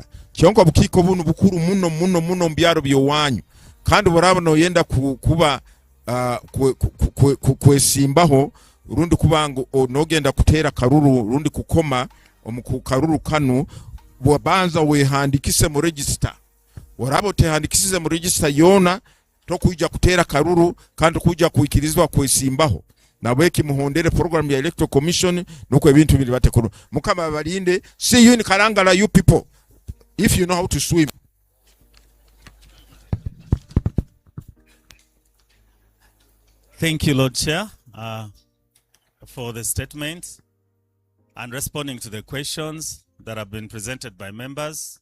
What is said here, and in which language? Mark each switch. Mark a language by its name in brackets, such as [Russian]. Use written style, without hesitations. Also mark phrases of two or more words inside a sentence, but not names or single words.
[Nyankole] Kyonka obukiiko buno bukuru muno muno muno mu byalo by'owanyu, kandi boraba noyenda kuba kwesimbaho rundi kubanga nogenda kuteera karuru rundi kukoma omukukaruru kanu bwabanza wehandikise mu register. Warabo tehandikisize mu register yona tokujja kuteera karuru kandi kujja kuikirizwa kwesimbaho. Na weki muhondere program ya Electoral Commission nuko ebintu bili batekuru. Mukama balinde. [English] See you in Kalangala, you people, if you know how to swim. Thank you, Lord Chair, for the statements and responding to the questions that have been presented by members.